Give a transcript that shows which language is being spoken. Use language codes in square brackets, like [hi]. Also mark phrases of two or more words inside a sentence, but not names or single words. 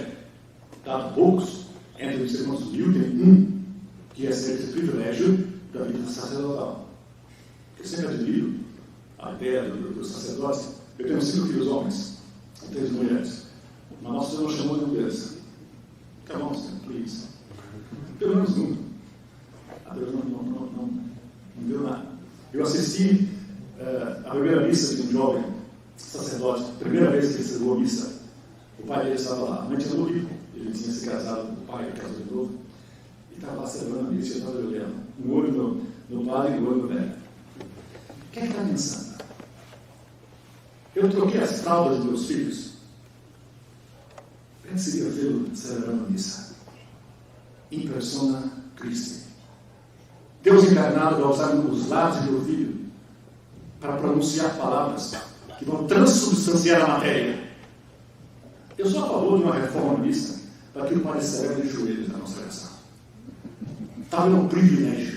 [pt] Dado a poucos, entre os irmãos mil, tem um que recebe esse privilégio da vida sacerdotal. Eu sempre admiro a ideia dos sacerdotes. Eu tenho 5 filhos homens. 3 mulheres. Mas nosso Senhor chamou de mulheres. [en] Come on, [pt] Senhor, please. Pelo menos um. A Deus não deu nada. Eu assisti a primeira missa de um jovem sacerdote, primeira vez que ele recebeu a missa. O pai dele estava lá, a mãe tinha morrido, ele tinha se casado, o pai casou de novo, e estava lá celebrando a missa e eu estava olhando, um olho no padre e o olho no velho. O que é que está pensando? Eu troquei as fraldas dos meus filhos. Como seria vê-lo celebrando a missa? [la] In persona Christi. [pt] Deus encarnado vai usar os lábios do meu filho para pronunciar palavras que vão transubstanciar a matéria. Eu sou a favor de uma reforma mista para que o Padre Severo de joelhos na consagração. Tal é um privilégio.